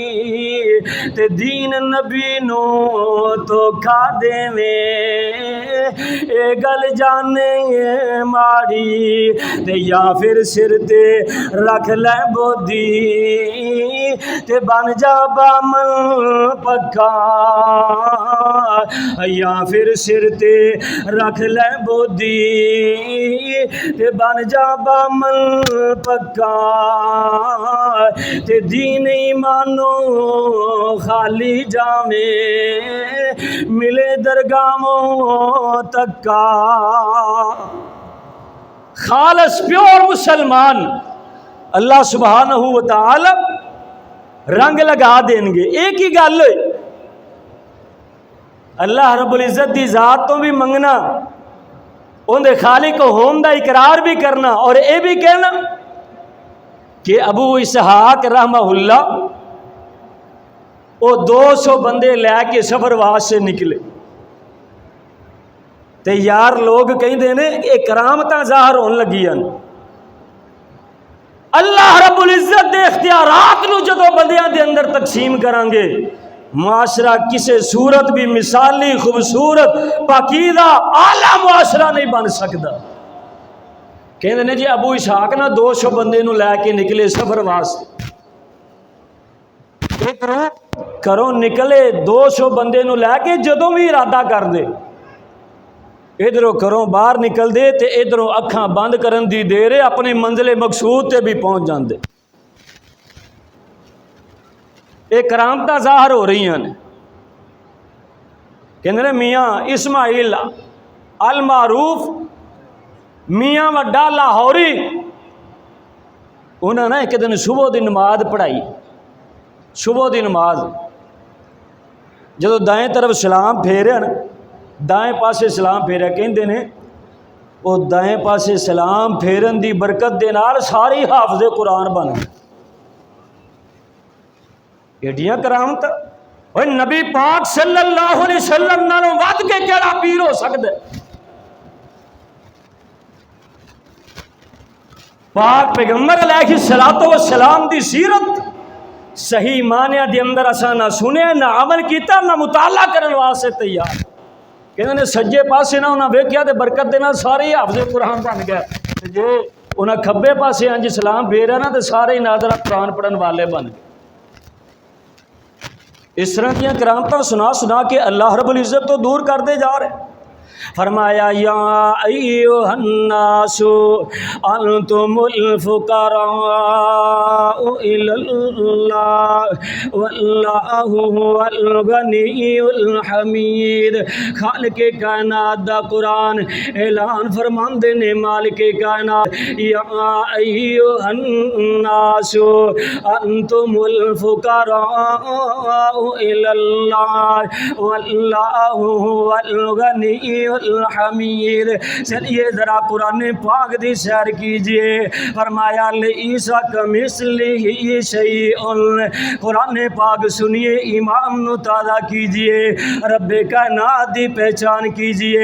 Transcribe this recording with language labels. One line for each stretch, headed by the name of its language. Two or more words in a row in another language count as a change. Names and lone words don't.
Punjabi: تے دین نبی نو تو کھا دے میں اے گل جانے ماڑی تے یا پھر سر تے رکھ لے بودی تے بن جا بامل پکا یا پھر سر تے رکھ لے بودی تے بن جا بامل پکا تے دین ایمانو خالی جاویں ملے درگاہوں تکا خالص پیور مسلمان اللہ سبحانہ و تعالی رنگ لگا دیں گے۔ ایک ہی گل ہے اللہ رب العزت دی ذات تو بھی منگنا اندے خالق ہون دا اقرار بھی کرنا اور اے بھی کہنا کہ ابو اسحاق رحمہ اللہ وہ 200 بندے لے کے سفر واسطے نکلے تے یار لوگ کہیں دینے یہ کرامتاں ظاہر ہون لگی ہیں اللہ رب العزت دے اختیارات نو جدو بندیاں دے اندر تقسیم کریں گے
Urdu: معاشرہ کسی صورت بھی مثالی خوبصورت پاکیزہ اعلیٰ معاشرہ نہیں بن سکتا۔
Punjabi: کہندے نے جی ابو اسحاق نہ 200 بندے نو لے کے نکلے سفر واسطے کروں نکلے 200 بندے نو لے کے جدوں بھی ارادہ کر دے ادھروں کروں باہر نکل دے تے ادھروں اکھاں بند کرن دی دیر اپنی منزل مقصود تے بھی پہنچ جاندے۔ یہ کرامتاں ظاہر ہو رہی ہیں کہندے نے میاں اسماعیل المعروف میاں وڈا لاہوری انہوں نے ایک دن صبح دی نماز پڑھائی صبح دی نماز جدو دائیں طرف سلام پھیرے دائیں پاسے سلام پھیرے کہندے نے وہ دائیں پاسے سلام پھیرن دی برکت دے نال ساری حافظ قرآن بن گئے۔ ایڈیاں کرامت اور نبی پاک
Arabic: صلی اللہ علیہ وسلم
Punjabi: نالوں ود کے کیڑا پیر ہو سکتا ہے؟ پاک پیغمبر
Arabic: علیہ الصلوۃ والسلام
Punjabi: دی سیرت صحیح معنی دے اندر اساں نہ سنے نہ عمل کیتا نہ مطالعہ کرن واسطے تیار کہندے نے سجے پاسے نہ انہاں ویکھیا تے برکت دے نال سارے حافظ قرآن بن گئے تے جو انہاں کھبے پاسے انج سلام پھیریا نا تے سارے ناظرہ قرآن پڑھن والے بن گئے۔
Urdu: اس طرح کی کرامتاں سنا سنا کے اللہ رب العزت تو دور کرتے جا رہے۔
Arabic: فرمایا یا ایھا الناس انتم الفقراء الی اللہ واللہ هو الغنی الحمید۔
Punjabi: خالق کائنات دا قرآن اعلان فرماندے نے مالک کائنات
Arabic: یا ایھا الناس انتم الفقراء الی اللہ واللہ هو الغنی الحمید۔
Punjabi: چلیے ذرا قرآن پاک دی سیر کیجئے۔ فرمایا
Arabic: لیسا کمثلہ شیء،
Punjabi: قرآن پاک سنیے ایمان نو تازہ کیجئے، رب کائنات دی پہچان کیجئے۔